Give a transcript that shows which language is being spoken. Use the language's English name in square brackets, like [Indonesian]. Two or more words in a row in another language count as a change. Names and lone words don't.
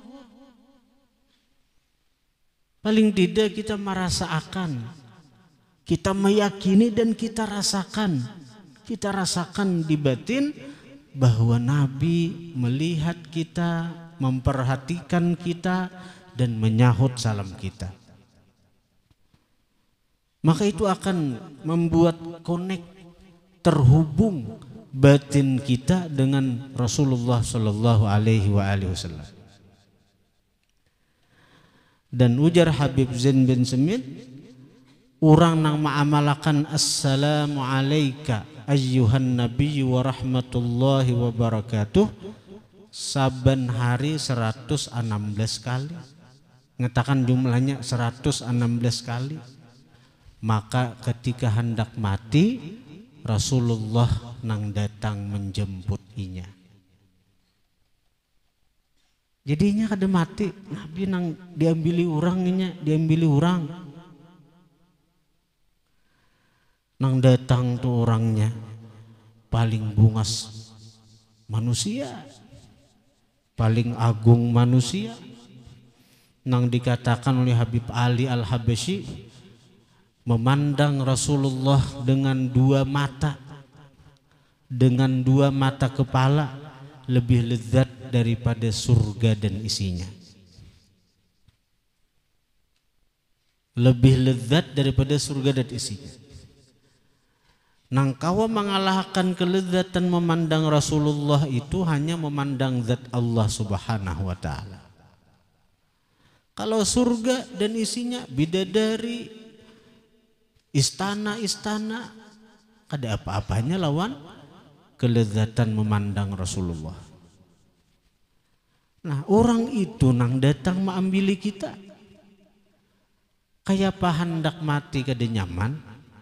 [Indonesian] Paling tidak kita merasakan, kita meyakini dan kita rasakan di batin bahwa Nabi melihat kita, memperhatikan kita, dan menyahut salam kita. Maka itu akan membuat connect, terhubung batin kita dengan Rasulullah [Arabic] صلى الله عليه وسلم. [Banjar] Dan ujar Habib Zain bin Semit, urang nang ma'amalakan [Arabic] السلام عليك أيها النبي ورحمة الله وبركاته [Banjar] saban hari 116 kali. [Indonesian] Ngatakan jumlahnya 116 kali. [Banjar] Maka ketika hendak mati, Rasulullah nang datang menjemput inya. Jadinya kada mati, Nabi nang diambili urangnya, diambili urang. Nang datang tuh orangnya paling bungas manusia, paling agung manusia. Nang dikatakan oleh Habib Ali Al-Habasyi, [Indonesian] memandang Rasulullah dengan dua mata, dengan dua mata kepala, lebih lezat daripada surga dan isinya. Lebih lezat daripada surga dan isinya. [Banjar] Nang kawa mengalahkan kelezatan memandang Rasulullah itu hanya memandang zat Allah [Arabic] سبحانه وتعالى. [Banjar] Kalau surga dan isinya, bidadari, istana-istana, kada apa-apanya lawan kelezatan memandang Rasulullah. Nah, orang itu nang datang mengambil kita, kayak apa hendak mati kada nyaman.